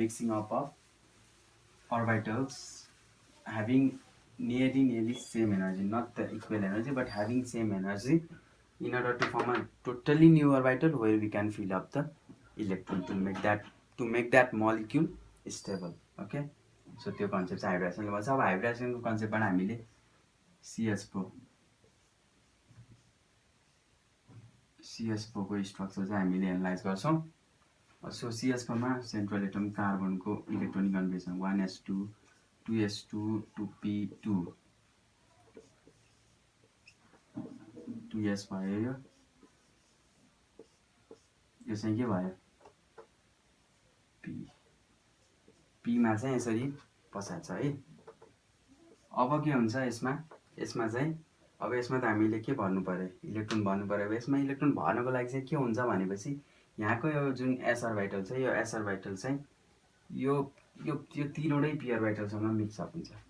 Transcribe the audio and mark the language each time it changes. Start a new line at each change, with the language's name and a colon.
English: Mixing up of orbitals having nearly same energy, not the equal energy but having same energy, in order to form a totally new orbital where we can fill up the electron to make that molecule stable.
Nepali: Okay, so त्यो concept चाहिँ हाइब्रिडाइजेसनले भन्छ। अब हाइब्रिडाइजेसनको कन्सेप्टबाट हामीले CH4 को structure चाहिँ हामीले analyse गर्छौँ। So CH4 मा central atom कार्बनको electronic configuration 1s2 2s2 2p2 2s भयो। यो चाहिँ के भयो? p मा चाहिँ यसरी पसार्छ है। अब के हुन्छ यसमा चाहिँ अब यसमा त हामीले के भर्नु पर्यो? इलेक्ट्रोन भर्नु पर्यो। अब यसमा इलेक्ट्रोन भर्नको लागि चाहिँ के हुन्छ भनेपछि यहाँको यो जुन एस अर्बिटल छ, यो एस अर्बिटल चाहिँ यो तीनवटै पी अर्बिटलसँग मिक्सअप हुन्छ।